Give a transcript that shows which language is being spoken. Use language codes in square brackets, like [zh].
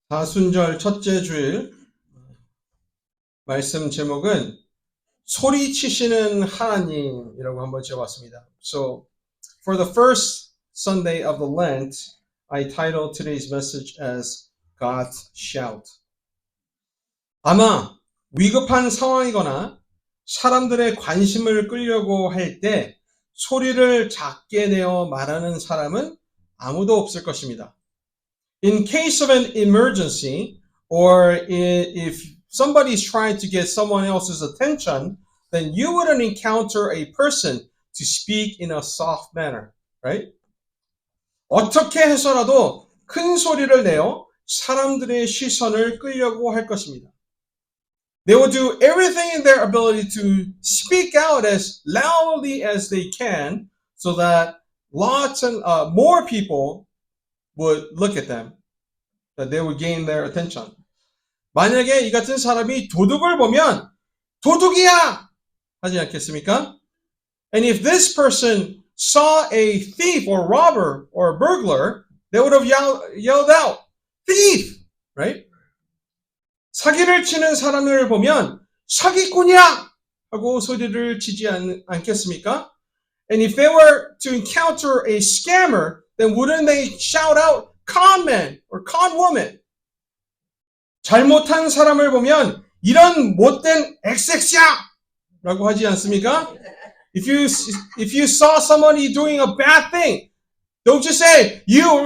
[ko] 다순절 첫째 주일 말씀 제목은 소리치시는 하나님이라고 한번 지어봤습니다. [en] So, for the first Sunday of the Lent, I titled today's message as God's Shout. [ko] 아마 위급한 상황이거나 사람들의 관심을 끌려고 할 때 소리를 작게 내어 말하는 사람은 아무도 없을 것입니다. [en] In case of an emergency, or if somebody's trying to get someone else's attention, then you wouldn't encounter a person to speak in a soft manner, right? [ko] 어떻게 해서라도 큰 소리를 내어 사람들의 시선을 끌려고 할 것입니다. [en] They will do everything in their ability to speak out as loudly as they can so that lots and more people would look at them, that they would gain their attention. [ko] 만약에 이 같은 사람이 도둑을 보면 도둑이야! 하지 않겠습니까? [en] And if this person saw a thief or robber or burglar, they would have yelled out, thief! Right? [ko] 사기를 치는 사람을 보면 사기꾼이야! 하고 소리를 치지 않겠습니까? [en] And if they were to encounter a scammer, then wouldn't they shout out, con man or con woman? [ko] 잘못한 사람을 보면 이런 못된 XX야! 라고 하지 않습니까? [en] If you saw somebody doing a bad thing, don't just say, you.